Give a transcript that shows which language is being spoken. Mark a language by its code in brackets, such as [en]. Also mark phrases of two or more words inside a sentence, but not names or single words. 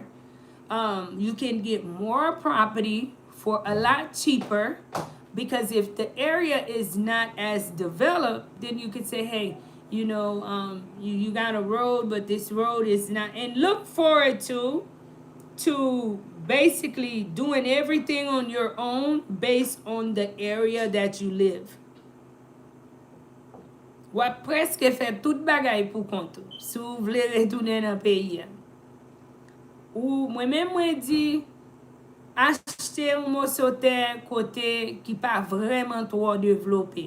[en] You can get more property for a lot cheaper, because if the area is not as developed, then you could say, hey, you got a road, but this road is not, and look forward to basically doing everything on your own based on the area that you live. [ht] Wap preske fè tout bagay pou kontou, si ou vle retounen nan peyi an. Ou mwen di, achete un mosoter kote ki pa vreman tro devlope.